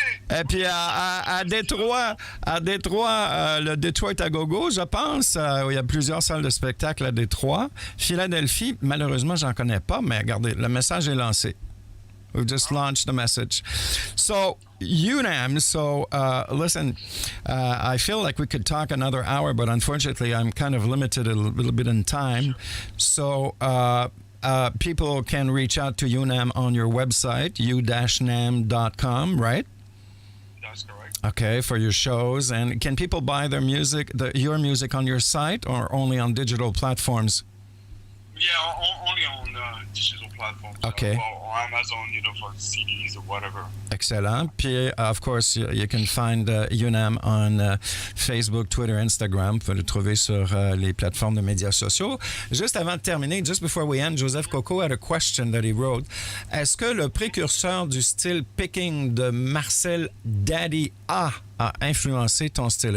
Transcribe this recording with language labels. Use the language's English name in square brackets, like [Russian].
[French] Et puis à Détroit, le Detroit à Gogo, je pense, il y a plusieurs salles de spectacle à Détroit. Philadelphie, malheureusement, j'en connais pas, mais regardez, le message est lancé. [English] We've just launched the message. So, UNAM, listen, I feel like we could talk another hour, but unfortunately, I'm kind of limited a little bit in time. So, people can reach out to UNAM on your website, u-nam.com, right? That's correct. Okay, for your shows. And can people buy their music, your music on your site or only on digital platforms? Yeah, only on digital platforms. Okay. Or Amazon, for CDs or whatever. Excellent. Puis, of course, you can find UNAM on Facebook, Twitter, Instagram. [French] Vous pouvez le trouver sur les plateformes de médias sociaux. Juste avant de terminer, [English] just before we end, Joseph Coco had a question that he wrote. [French] Est-ce que le précurseur du style picking de Marcel Daddy A influencé ton style?